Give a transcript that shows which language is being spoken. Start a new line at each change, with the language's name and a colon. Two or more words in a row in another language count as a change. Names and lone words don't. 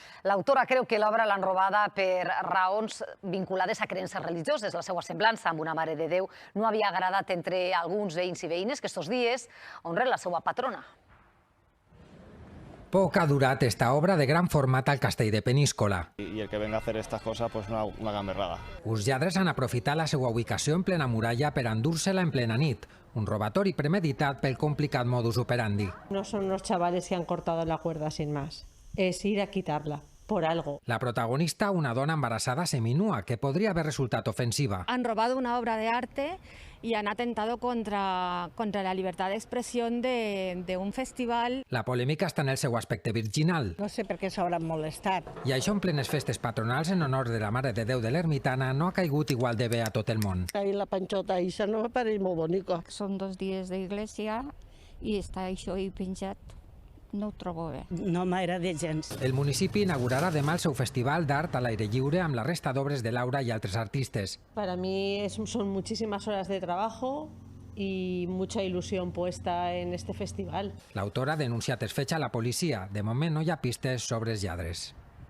Catalan: L'autora creu que l'obra l'han robada per raons vinculades a creences religioses. La seva semblança amb una Mare de Déu no havia agradat entre alguns veïns i veïnes que estos dies honren la seva patrona. Poc ha durat esta obra de gran format al castell de Peníscola.
Spanish: Y el que venga a hacer estas cosas, pues no haga gamberrada.
Catalan: Uns lladres han aprofitat la seva ubicació en plena muralla per endur-se-la en plena nit. Un robatori premeditat pel complicat modus operandi.
Spanish: No son unos chavales que han cortado la cuerda sin más. Es ir a quitarla, por algo. La protagonista, una dona embarazada seminua, que podría haber resultado ofensiva. Han robado una obra de arte y han atentado contra la libertad de expresión de un festival.
Catalan: La polèmica està en el seu aspecte virginal. No sé per què s'hauran molestat. I això en plenes festes patronals en honor de la Mare de Déu de l'Ermitana no ha caigut igual de bé a tot el món. Ahí la panxota Isa no me pareix molt bonica. Són 2 dies d'església i està això ahí penjat. No ho trobo bé. No m'agrada gens. El municipi inaugurarà demà el seu festival d'art a l'aire lliure amb la resta d'obres de Laura i altres artistes.
Spanish: Para mí son muchísimas horas de trabajo y mucha ilusión puesta en este festival.
Catalan: L'autora ha denunciat els fets a la policia. De moment no hi ha pistes sobre els lladres.